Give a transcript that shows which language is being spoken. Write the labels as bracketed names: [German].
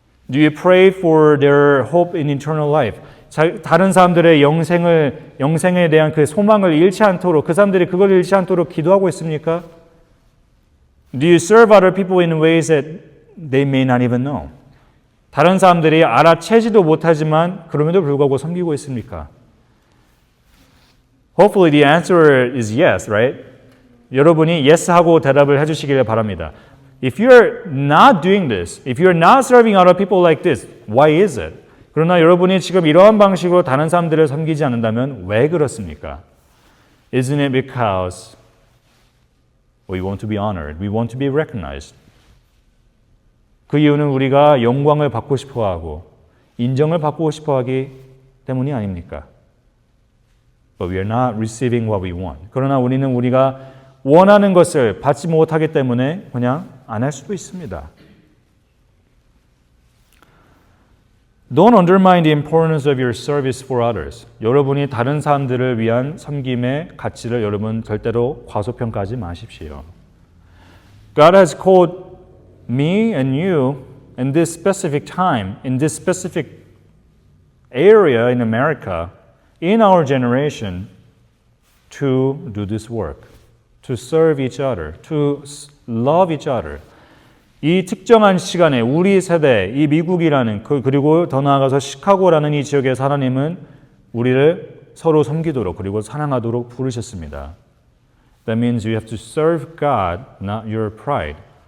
[English] Do you pray for their hope in eternal life? [Korean] 다른 사람들의 영생에 대한 그 소망을 잃지 않도록, 그 사람들이 그걸 잃지 않도록 기도하고 있습니까? [English] Do you serve other people in ways that they may not even know? [Korean] 다른 사람들이 알아채지도 못하지만 그럼에도 불구하고 섬기고 있습니까? [English] Hopefully the answer is yes, right? [Korean] 여러분이 yes 하고 대답을 해주시길 바랍니다. [English] If you're not doing this, if you're not serving other people like this, why is it? [Korean] 그러나 여러분이 지금 이러한 방식으로 다른 사람들을 섬기지 않는다면 왜 그렇습니까? [English] Isn't it because we want to be honored, we want to be recognized? [Korean] 그 이유는 우리가 영광을 받고 싶어하고 인정을 받고 싶어하기 때문이 아닙니까? [English] But we are not receiving what we want. [Korean] 그러나 우리는 우리가 원하는 것을 받지 못하기 때문에 그냥 안 할 수도 있습니다. [English] Don't undermine the importance of your service for others. [Korean] 여러분이 다른 사람들을 위한 섬김의 가치를 여러분 절대로 과소평가하지 마십시오. [English] God has called me and you in this specific time, in this specific area in America, in our generation, to do this work, to serve each other, to love each other. [Korean] 이 특정한 시간에 우리 세대, 이 미국이라는 그리고 더 나아가서 시카고라는 이 지역에서 하나님은 우리를 서로 섬기도록 그리고 사랑하도록 부르셨습니다. [English] That means you have to serve God, not your pride.